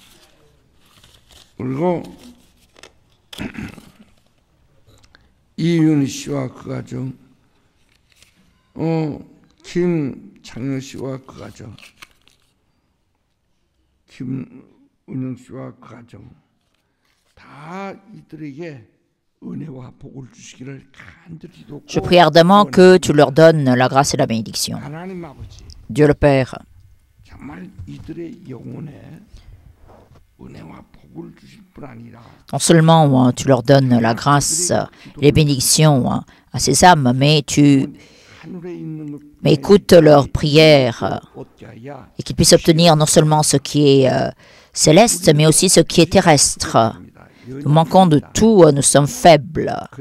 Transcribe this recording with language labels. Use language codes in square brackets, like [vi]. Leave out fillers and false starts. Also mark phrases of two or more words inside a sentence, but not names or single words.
[ko] 그리고 이윤희 씨와 그 가정, 김창현 씨와 그 가정, 김은영 씨와 그 가정, 다 이들에게 은혜와 복을 주시기를 간절히 기도하고, [fr] Je prie ardemment que tu leur donnes la grâce et la bénédiction. [ko] 하나님 아버지, [fr] Dieu le Père, [ko] 정말 이들의 영혼에 은혜와 복을 주실 뿐 아니라 [fr] non seulement tu leur donnes la grâce et les bénédictions à ces âmes, mais tu mais écoute leurs prières et qu'ils puissent obtenir non seulement ce qui est céleste, mais aussi ce qui est terrestre. Nous manquons de tout, nous sommes faibles.